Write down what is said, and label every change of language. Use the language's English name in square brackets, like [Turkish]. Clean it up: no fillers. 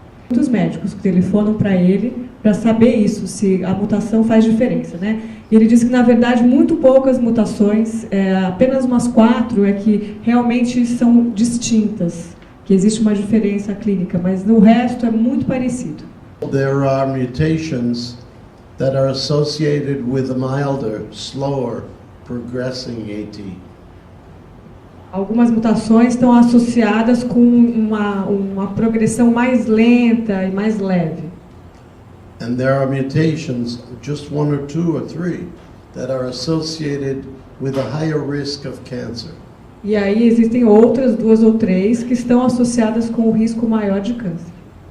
[Portuguese] Muitos médicos que telefonam para ele para saber isso, se a mutação faz diferença, né? Ele diz que, na verdade, muito poucas mutações, apenas umas 4 é que realmente são distintas, que existe uma diferença clínica, mas no resto é muito parecido. [English] There are mutations that are associated with a milder, slower progressing AT. [Portuguese] Algumas mutações estão associadas com uma progressão mais lenta e mais leve. [English] And there are mutations, just 1 or 2 or 3, that are associated with a higher risk of cancer. [Portuguese] E aí existem outras 2 ou 3 que estão associadas com o risco maior de câncer.